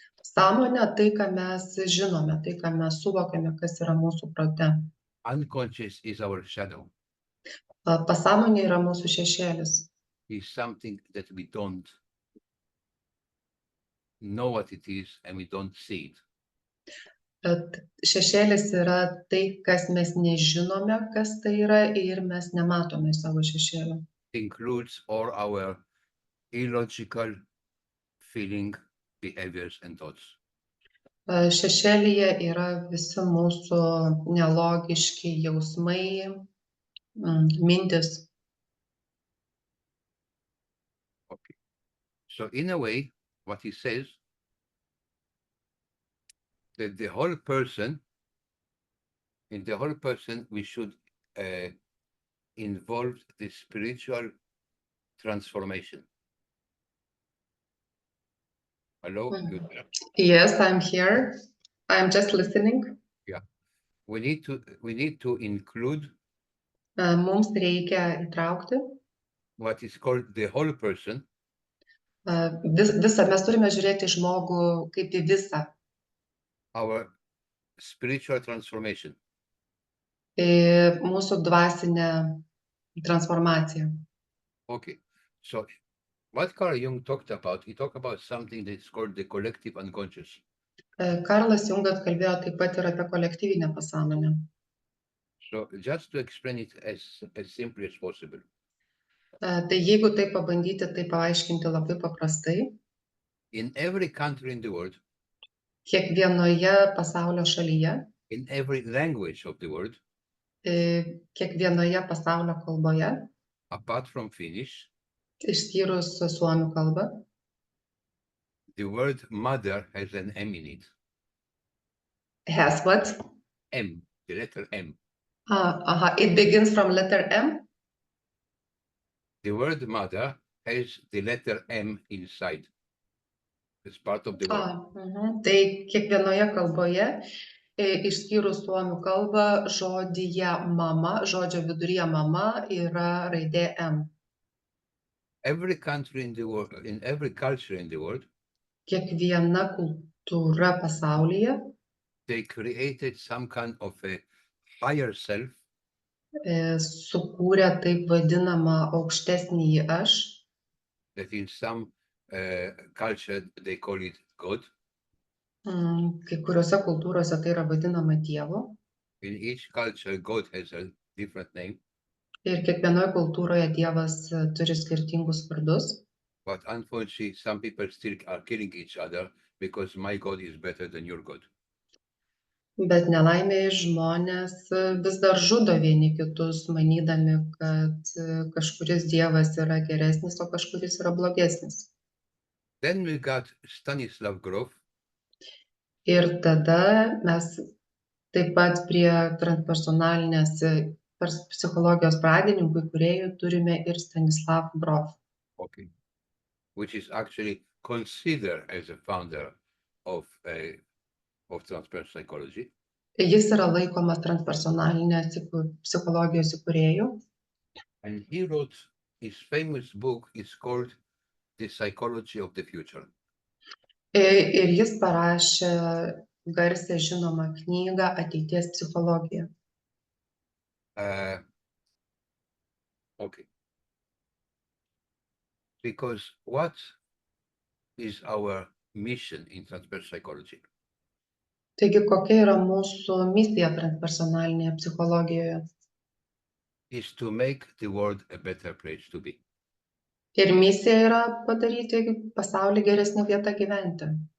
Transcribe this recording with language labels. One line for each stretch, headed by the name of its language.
Lithuanian: Sąmonė tai, ką mes žinome, tai, ką mes suvokiame, kas yra mūsų prote.
English: Unconscious is our shadow.
Lithuanian: Pasąmonė yra mūsų šešėlis.
English: Is something that we don't know what it is and we don't see it.
Lithuanian: Bet šešėlis yra tai, kas mes nežinome, kas tai yra, ir mes nematome savo šešėlio.
English: Includes all our illogical feeling, behaviors and thoughts.
Lithuanian: Šešėlyje yra visi mūsų nelogiški jausmai, mintis.
English: Okay. So in a way, what he says, that the whole person, in the whole person, we should involve the spiritual transformation. Hello? Mhm. You there? Yes, I'm here. I'm just listening. We need to include
Lithuanian: Mums reikia įtraukti.
English: what is called the whole person
Lithuanian: Visą mes turime žiūrėti į žmogų kaip į visą.
English: our spiritual transformation.
Lithuanian: Į mūsų dvasinę transformaciją.
English: Okay, so what Carl Jung talked about, he talked about something that's called the collective unconscious.
Lithuanian: Karlas Jungas kalbėjo taip pat ir apie kolektyvinę pasąmonę.
English: So just to explain it as simply as possible,
Lithuanian: Tai jeigu tai pabandyti tai paaiškinti labai paprastai,
English: in every country in the world,
Lithuanian: kiekvienoje pasaulio šalyje,
English: in every language of the world,
Lithuanian: kiekvienoje pasaulio kalboje,
English: apart from Finnish,
Lithuanian: išskyrus suomių kalbą,
English: the word mother has an M in it. has what? M, the letter M. It begins from letter M. The word mother has the letter M inside. It's part of the word.
Lithuanian: Tai kiekvienoje kalboje, išskyrus suomių kalbą, žodyje mama, žodžio viduryje mama yra raidė M.
English: Every country in the world, in every culture in the world,
Lithuanian: Kiekviena kultūra pasaulyje
English: they created some kind of a higher self
Lithuanian: sukūrė taip vadinamą aukštesnįjį aš,
English: that in some culture they call it God.
Lithuanian: Kai kuriuose kultūrose tai yra vadinama Dievu
English: In each culture, God has a different name,
Lithuanian: ir kiekvienoje kultūroje Dievas turi skirtingus vardus,
English: but unfortunately, some people still are killing each other because my God is better than your God.
Lithuanian: bet nelaimėje žmonės vis dar žudo vieni kitus, manydami, kad kažkuris Dievas yra geresnis, o kažkuris yra blogesnis.
English: Then we got Stanislav Grof,
Lithuanian: Ir tada mes taip pat prie transpersonalinės psichologijos pradininkų įkūrėjų turime ir Stanislav Grof,
English: okay, which is actually considered as a founder of transpersonal psychology.
Lithuanian: Jis yra laikomas transpersonalinės psichologijos įkūrėjų.
English: And he wrote his famous book is called The Psychology of the Future.
Lithuanian: Ir jis parašė garsią žinomą knygą Ateities psichologija.
English: Okay. Because what is our mission in transpersonal psychology?
Lithuanian: Taigi, kokia yra mūsų misija transpersonalinėje psichologijoje?
English: Is to make the world a better place to be.
Lithuanian: Ir misija yra padaryti pasaulį geresnę vietą gyventi,